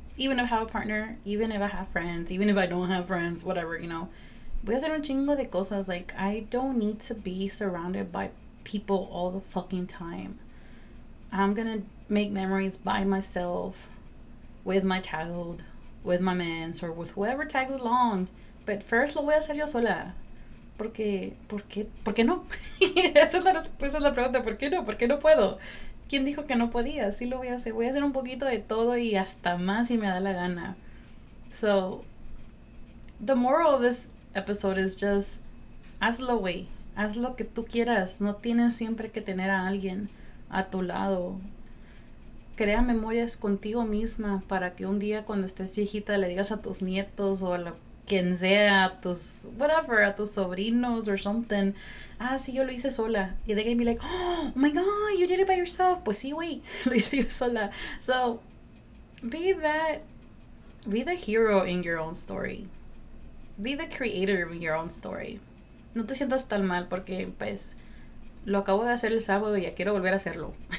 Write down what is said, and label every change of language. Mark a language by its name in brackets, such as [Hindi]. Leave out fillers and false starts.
[English] Even if I have a partner, even if I have friends, even if I don't have friends, whatever, [Spanish] Voy a hacer un chingo de cosas. [English] Like, I don't need to be surrounded by people all the fucking time. I'm going to make memories by myself, with my child, with my mans, or with whoever tags along. But first [Spanish] lo voy a hacer yo sola. ¿Por qué no? Esa es la pregunta, ¿por qué no? ¿Por qué no puedo? ¿Quién dijo que no podía? Sí lo voy a hacer. Voy a hacer un poquito de todo y hasta más si me da la gana. [English] So, the moral of this episode is just, [Spanish] hazlo, güey. Haz lo que tú quieras. No tienes siempre que tener a alguien a tu lado. crea memorias contigo misma para que un día cuando estés viejita le digas a tus nietos o a quien sea, a tus, whatever, a tus sobrinos [English] or something, [Spanish] ah, sí, yo lo hice sola. [English] Y they can be like, oh my God, you did it by yourself. [Spanish] Pues sí, güey, lo hice yo sola. [English] So, be the hero in your own story. Be the creator in your own story. [Spanish] No te sientas tan mal porque, pues, lo acabo de hacer el sábado y ya quiero volver a hacerlo.